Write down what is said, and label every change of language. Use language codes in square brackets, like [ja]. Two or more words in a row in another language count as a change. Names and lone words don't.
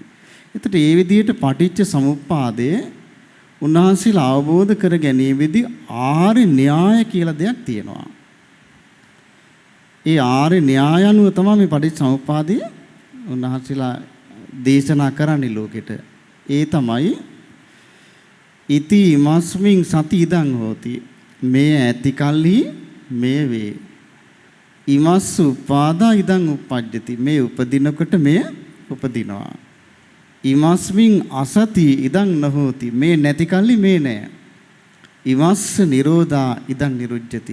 [si] එතකොට මේ විදිහට පටිච්ච සමුප්පාදය උන්වහන්සේලා අවබෝධ කර ගැනීමේදී ආර්ය න්‍යාය කියලා දෙයක් තියෙනවා. ඒ ආර්ය න්‍යාය අනුව තමයි මේ පටිච්චසමුප්පාදය උන්වහන්සේලා දේශනා කරන්නේ ලෝකෙට. ඒ තමයි [pi] ඉති ඉමස්මින් සති ඉදං හෝති. [si] මේ ඇති කල්හි මේ වේ. [pi] ඉමස් උපාදා ඉදං උප්පජ්ජති. [si] මේ උපදිනකොට මේ උපදිනවා. [pi] ඉමස්මින් අසති ඉදං නහෝති. [si] මේ නැති කල්ලි මේ නෑ. [pi] ඉමස්ස නිරෝධා ඉදං නිරුජ්ජති.